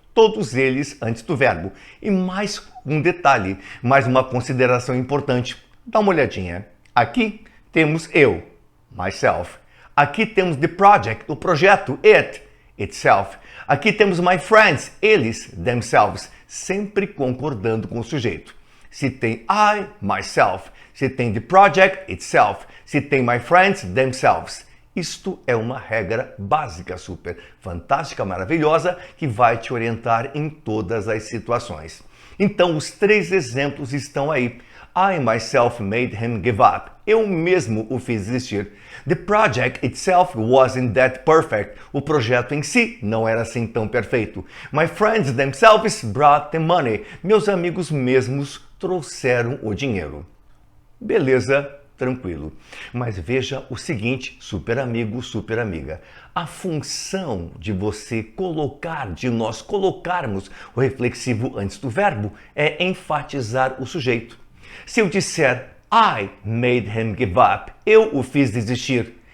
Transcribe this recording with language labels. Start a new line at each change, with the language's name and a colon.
Portuguese: Todos eles antes do verbo. E mais um detalhe, mais uma consideração importante. Dá uma olhadinha. Aqui temos eu, myself. Aqui temos the project, o projeto, it, itself. Aqui temos my friends, eles, themselves, sempre concordando com o sujeito. Se tem I, myself. Se tem the project, itself. Se tem my friends, themselves. Isto é uma regra básica, super fantástica, maravilhosa, que vai te orientar em todas as situações. Então, os 3 exemplos estão aí.
English: I myself made him give up.
Portuguese: Eu mesmo o fiz desistir.
English: The project itself wasn't that perfect.
Portuguese: O projeto em si não era assim tão perfeito.
English: My friends themselves brought the money.
Portuguese: Meus amigos mesmos trouxeram o dinheiro. Beleza? Tranquilo. Mas veja o seguinte, super amigo, super amiga. A função de você colocar, de nós colocarmos o reflexivo antes do verbo é enfatizar o sujeito. Se eu disser
English: I made him give up,
Portuguese: eu o fiz desistir,